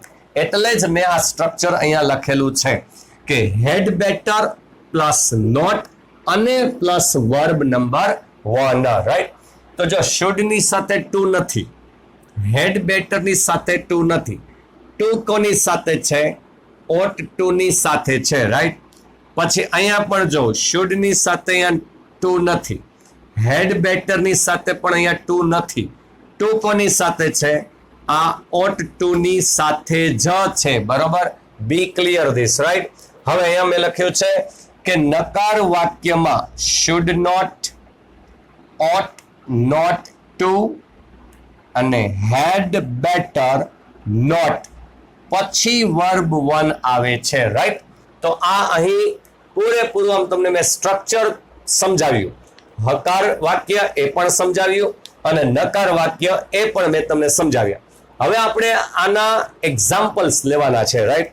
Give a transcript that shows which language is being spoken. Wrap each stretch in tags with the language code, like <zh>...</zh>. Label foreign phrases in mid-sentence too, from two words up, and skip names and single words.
<gu>એટલે જ મેં આ સ્ટ્રક્ચર અહીંયા લખેલું છે કે</gu> <en>had better plus not</en> <gu>અને</gu> <en>plus verb number one, right.</en> <gu>તો જો should ની સાથે ટુ નથી,</gu> <en>had better</en> <gu>ની સાથે ટુ નથી, ટુ કોની સાથે છે,</gu> <en>ought to</en> <gu>ની સાથે છે, રાઈટ. પછી અહીંયા પણ જો should ની સાથે અહીંયા ટુ નથી,</gu> <en>had better</en> <gu>ની સાથે પણ અહીંયા ટુ નથી, ટુ કોની સાથે છે, આ</gu> <en>ought to</en> <gu>ની સાથે જ છે, બરોબર.</gu> <en>be clear this, right.</en> <gu>હવે અહીંયા મેં લખ્યું છે કે નકાર વાક્યમાં</gu> <en>should not, ought not to</en> <gu>અને</gu> <en>had better not</en> <gu>પછી</gu> <en>verb one</en> <gu>આવે છે, રાઈટ. તો આ અહીં પૂરેપૂરું આમ તમને મેં સ્ટ્રક્ચર સમજાવ્યું. હકાર વાક્ય એ પણ સમજાવ્યું અને નકાર વાક્ય એ પણ મેં તમને સમજાવ્યા. હવે આપણે આના એક્ઝામ્પલ્સ લેવાના છે, રાઈટ.</gu>